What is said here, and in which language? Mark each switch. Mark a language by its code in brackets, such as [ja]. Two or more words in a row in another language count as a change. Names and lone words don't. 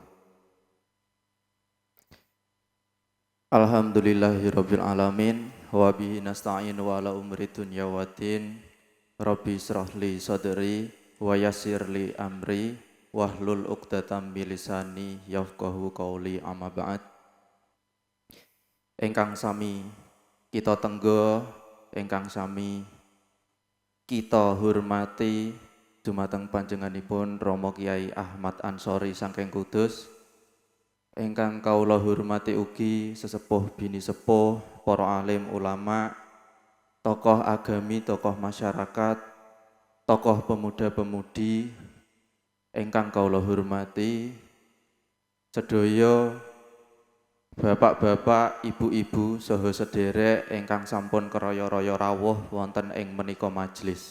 [ar] الحمد لله رب العالمين وبه نستعين على أمور الدنيا والدين. رب اشرح لي صدري ويسر لي أمري واحلل عقدة من لساني يفقهوا قولي أما بعد. [jv] Ingkang sami kita tenggo, ingkang sami kita hormati dumateng panjenenganipun Rama Kyai Ahmad Ansori saking Kudus. Ingkang kaula hormati ugi sesepuh bini sepuh, para alim ulama, tokoh agami, tokoh masyarakat, tokoh pemuda-pemudi ingkang kaula hormati, sedaya bapak-bapak, ibu-ibu saha sederek ingkang sampun keraya-raya rawuh wonten ing menika majelis.